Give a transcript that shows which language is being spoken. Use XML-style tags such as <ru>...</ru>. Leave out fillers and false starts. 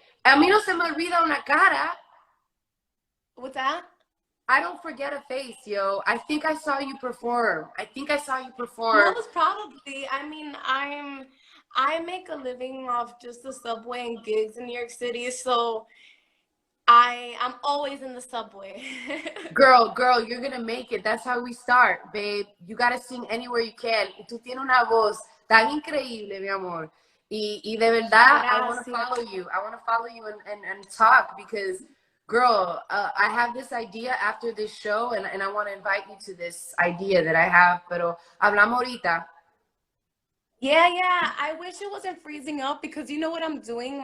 <es>A mí no se me olvida una cara.</es> <en>What's that? I don't forget a face, yo. I think I saw you perform. I think I saw you perform. Most probably. I mean, I make a living off just the subway and gigs in New York City, so I'm always in the subway. Girl, you're gonna make it. That's how we start, babe. You gotta sing anywhere you can.</en> <es>Y tú tienes una voz tan increíble, mi amor. Y de verdad,</es> <en>I want to</en> <es>Gracias.</es> <en>follow you. I want to follow you and talk because, girl, I have this idea after this show and I want to invite you to this idea that I have.</en> <es>Pero hablamos ahorita.</es> <en>Yeah, I wish it wasn't freezing up because you know what I'm doing?</en>